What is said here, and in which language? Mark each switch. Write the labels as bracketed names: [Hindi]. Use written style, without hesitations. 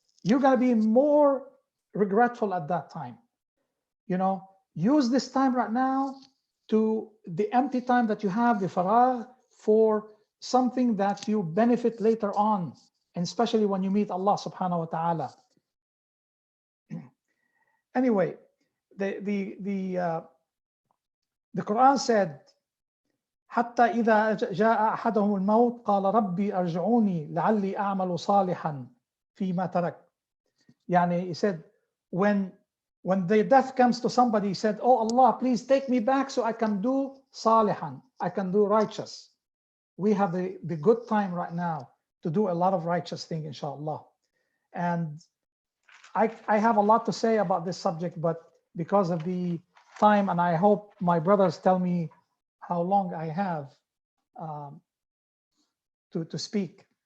[English] You're gonna be more regretful at that time. You know, use this time right now to the empty time that you have, the faragh, for something that you benefit later on, and especially when you meet Allah subhanahu wa ta'ala. Anyway, the Quran said, [Arabic] حتى إذا جاء أحدهم الموت قال ربي أرجعوني لعلي أعمل صالحا فيما ترك. [English] يعني, he said, when the death comes to somebody, he said, oh Allah, please take me back so I can do salihan, I can do righteous. We have the good time right now to do a lot of righteous things, inshallah. And I have a lot to say about this subject, but because of the time, and I hope my brothers tell me how long I have to speak.